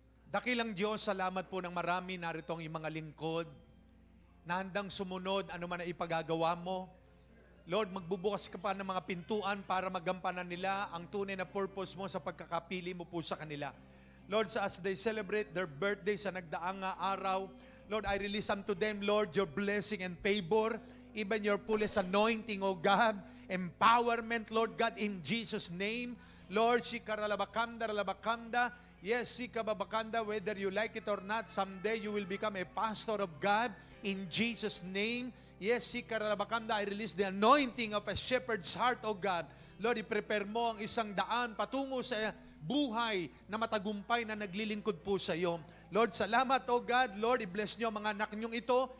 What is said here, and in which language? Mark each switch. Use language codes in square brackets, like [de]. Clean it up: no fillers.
[tl] Dakilang Diyos, salamat po ng marami narito ang iyong mga lingkod na handang sumunod ano man ang ipagagawa mo. Lord, magbubukas ka pa ng mga pintuan para magampanan nila ang tunay na purpose mo sa pagkakapili mo po sa kanila. [en] Lord, as they celebrate their birthday [tl] sa nagdaang araw, [en] Lord, I release unto them, Lord, your blessing and favor, even your fullest anointing, O God, empowerment, Lord God, in Jesus' name. Lord, Shikaralabakanda, yes, Sikababakanda, whether you like it or not, someday you will become a pastor of God in Jesus' name. Yes, Sikaralabakanda, I release the anointing of a shepherd's heart, O God. [tl] Lord, i-prepare mo ang isang daan patungo sa buhay na matagumpay na naglilingkod po sa iyo. Lord, salamat, O God. Lord, i-bless niyo ang mga anak niyong ito.